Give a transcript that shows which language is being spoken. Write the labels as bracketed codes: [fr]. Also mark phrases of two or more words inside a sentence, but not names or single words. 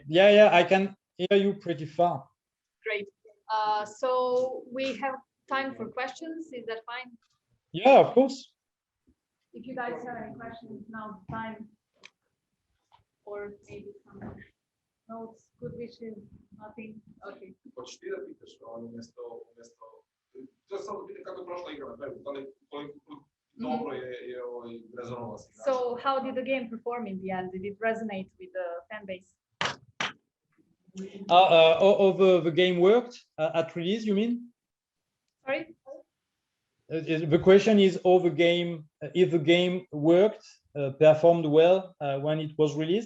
[en] Yeah, I can hear you pretty far. Great. So we have time for questions. Is that fine? Yeah, of course. If you guys have any questions, now's the time. Or maybe some notes, good wishes, nothing. Okay. [bs] Hoćeš ti da pitaš, umjesto, to samo pitam kako je prošla igra na kraju, koliko dobro je rezonovalo s igračima. [en] So how did the game perform in the end? Did it resonate with the fan base? The game worked at release, you mean? Sorry? The question is, if the game worked, performed well when it was released.